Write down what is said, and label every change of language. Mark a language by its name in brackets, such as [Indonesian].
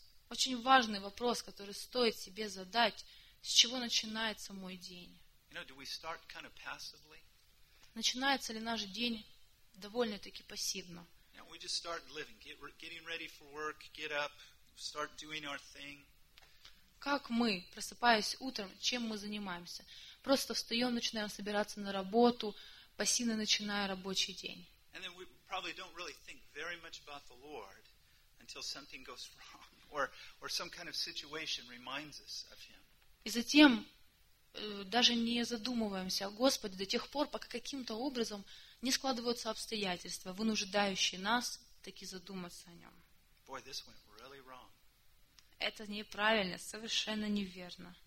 [Russian] Очень важный вопрос, который стоит себе задать. С чего начинается мой день? [English] You know, do we start kind of passively? [Russian] Начинается ли наш день довольно-таки пассивно? [English] Yeah, we just start living, getting ready for work, get up, start doing our thing. [Russian] Как мы, просыпаясь утром, чем мы занимаемся? Просто встаем, начинаем собираться на работу, пассивно начиная рабочий день. [English] And then we probably don't really think very much about the Lord until something goes wrong. Or some kind of situation reminds us of him. [Russian] И затем даже не задумываемся о Господе до тех пор, пока каким-то образом не складываются обстоятельства, вынуждающие нас таки задуматься о нем. [English] Boy, this went really wrong. [Russian] Это неправильно, совершенно неверно.